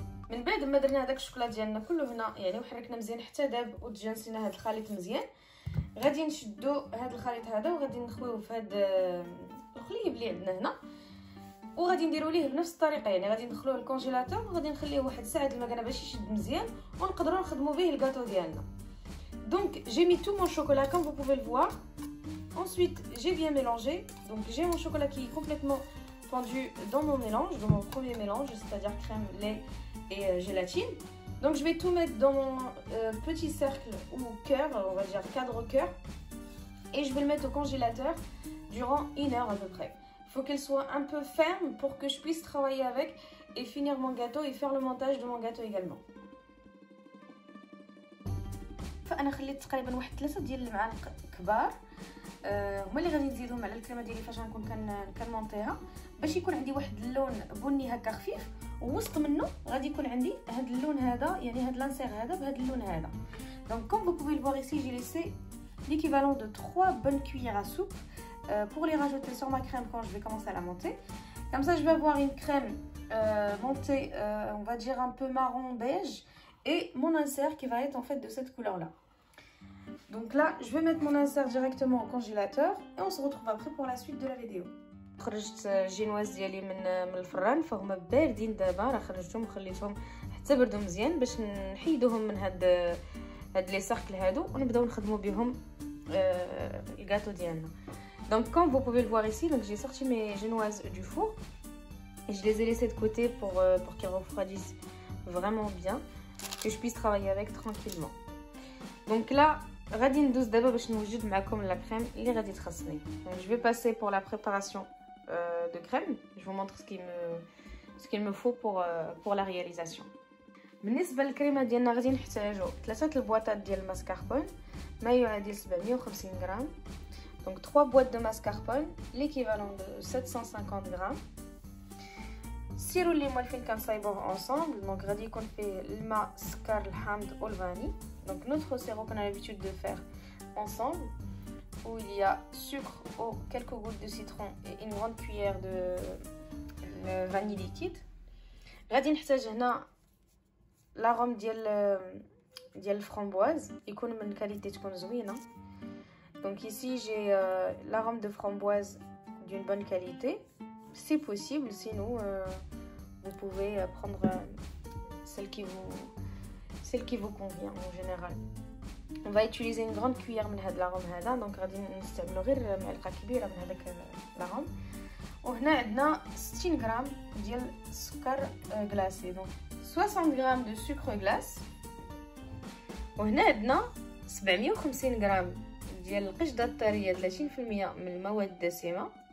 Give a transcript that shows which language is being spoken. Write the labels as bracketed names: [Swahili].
[Arabic] من بعد ما درنا هذاك الشوكولا ديالنا كله هنا، يعني وحركنا مزيان حتى داب وتجانسينا هذا الخليط مزيان، غادي نشدو هذا الخليط هذا وغادي نخويوه في هذا الخليب اللي عندنا هنا، وغادي نديرو ليه بنفس الطريقه، يعني غادي ندخلوه للكونجيلاتور وغادي نخليه واحد ساعه د المكانه باش يشد مزيان ونقدروا نخدموا به الكاطو ديالنا. [French] Donc j'ai mis tout mon chocolat comme vous pouvez le voir. Ensuite j'ai bien mélangé, donc j'ai mon chocolat qui est complètement fondu dans mon mélange, dans mon premier mélange, c'est-à-dire crème, lait et gélatine. Donc je vais tout mettre dans mon petit cercle ou cœur, on va dire cadre cœur, et je vais le mettre au congélateur durant 1 heure à peu près. Il faut qu'elle soit un peu ferme pour que je puisse travailler avec et finir mon gâteau et faire le montage de mon gâteau également. [Arabic] فانا خليت تقريبا واحد 3 ديال المعالق كبار، هما اللي غادي نزيدهم على الكريمه ديالي فاش غنكون كنمونطيها، باش يكون عندي واحد اللون بني هكا خفيف، ووسط منه غادي يكون عندي هذا اللون هذا، يعني هذا لانسير هذا بهذا اللون هذا. [French] Donc comme vous pouvez le voir ici, j'ai laissé l'équivalent de 3 bonnes cuillères à soupe pour les rajouter sur ma crème quand je vais commencer à la monter. Comme ça, je vais avoir une crème montée, on va dire un peu marron beige, et mon insert qui va être en fait de cette couleur-là. Donc là, je vais mettre mon insert directement au congélateur et on se retrouve après pour la suite de la vidéo. [Arabic] خرجت الجينواز ديالي من الفران، فهما باردين دابا. راه خرجتهم وخليتهم حتى بردوا مزيان باش نحيدوهم من هاد لي ساركل هادو ونبداو نخدموا بهم الغاتو ديالنا. [French] Donc comme vous pouvez le voir ici, donc j'ai sorti mes génoises du four et je les ai laissées de côté pour qu'ils refroidissent vraiment bien, que je puisse travailler avec tranquillement. Donc là, [Arabic] غادي ندوز دابا باش نوجد معكم [French] la crème [Arabic] اللي غادي تخصني. [French] Donc je vais passer pour la préparation de crème. Je vous montre ce qu'il me faut pour la réalisation. [Arabic] بالنسبه للكريمه ديالنا غادي نحتاجو 3 البواطات ديال الماسكاربون ما يعادل 750 غرام. [French] Donc 3 boîtes de mascarpone, l'équivalent de 750 grammes. [Arabic] Sirop اللي موالفين كنصايبوه ensemble. Donc غادي يكون فيه الماء، السكر، الحامض والفاني. [French] Donc notre sirop qu'on a l'habitude de faire ensemble, où il y a sucre, eau, quelques gouttes de citron et une grande cuillère de vanille liquide. [Arabic] غادي نحتاج هنا l'arôme ديال الفramboise يكون من كاليتي تكون زوينه. [French] Donc ici j'ai l'arôme de framboise d'une bonne qualité, c'est possible, sinon vous pouvez prendre celle qui vous convient en général. On va utiliser une grande cuillère [Arabic] من هذا [French] l'arôme هذا. [Arabic] Donc غادي نستعملوا غير معلقه كبيره من هذاك l'arôme. وهنا عندنا 60 غرام ديال السكر غلاسي، donc 60 غرام [French] de sucre glace. [Arabic] وهنا عندنا 750 غرام ديال القشده الطريه 30% من المواد الدسمه.